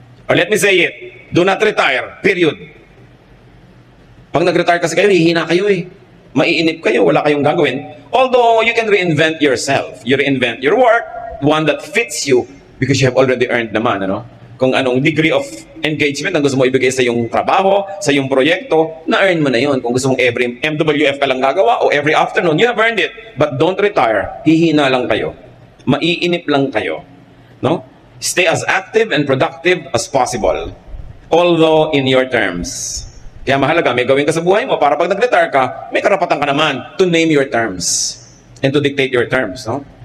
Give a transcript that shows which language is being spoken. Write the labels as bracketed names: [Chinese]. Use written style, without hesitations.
[English] Or let me say it, do not retire, period. [Filipino] Pag nag-retire kasi kayo, hihina kayo eh. Maiinip kayo, wala kayong gagawin. [English] Although, you can reinvent yourself. You reinvent your work, one that fits you, because you have already earned [Filipino] naman, ano? Kung anong degree of engagement ang gusto mo ibigay sa iyong trabaho, sa iyong proyekto, na-earn mo na yon. Kung gusto mong every MWF ka lang gagawa o every afternoon, [English] you have earned it. But don't retire. [Filipino] Hihina lang kayo. Maiinip lang kayo. No? [English] Stay as active and productive as possible. Although in your terms. [Filipino] Kaya mahalaga, may gawin ka sa buhay mo para pag nag-retire ka, may karapatan ka naman [English] to name your terms and to dictate your terms. [Filipino] No?